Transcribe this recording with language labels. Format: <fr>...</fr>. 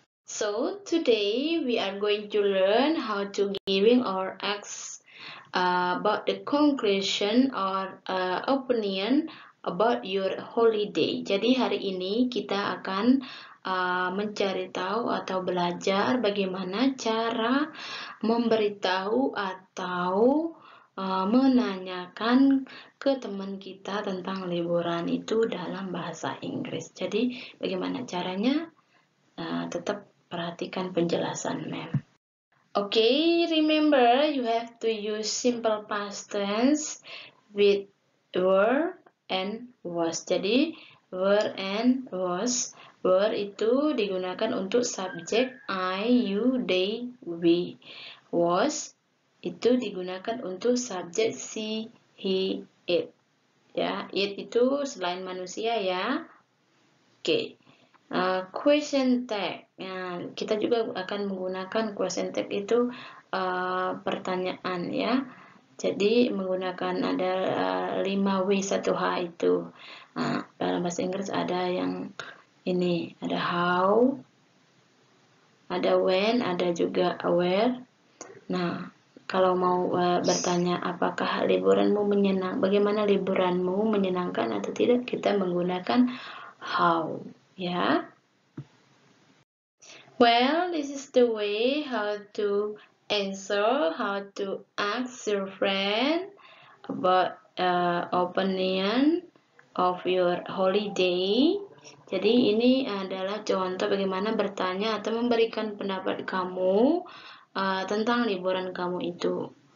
<en>So today we are going to learn how to giving or ask about the conclusion or opinion about your holiday.</en> <id>Jadi hari ini kita akan mencari tahu atau belajar bagaimana cara memberitahu atau menanyakan ke teman kita tentang liburan itu dalam bahasa Inggris. Jadi bagaimana caranya? Tetap perhatikan penjelasan Mem.</id> <en>Okay, remember you have to use simple past tense with were and was.</en> <id>Jadi were and was. Were itu digunakan untuk subjek I, you, they, we. Was itu digunakan untuk subjek she, he, it. Ya, it itu selain manusia ya. Oke.</id> <en>Question tag.</en> <id>Nah, kita juga akan menggunakan question tag itu pertanyaan ya. Jadi menggunakan ada 5W1H itu. Nah, dalam bahasa Inggris ada yang ini, ada how, ada when, ada juga where. Nah, kalau mau bertanya apakah liburanmu bagaimana liburanmu menyenangkan atau tidak, kita menggunakan how, ya.</id> <en>Well, this is the way how to answer, how to ask your friend about opinion of your holiday.</en> <id>Jadi ini adalah contoh bagaimana bertanya atau memberikan pendapat kamu tentang liburan kamu itu.</id>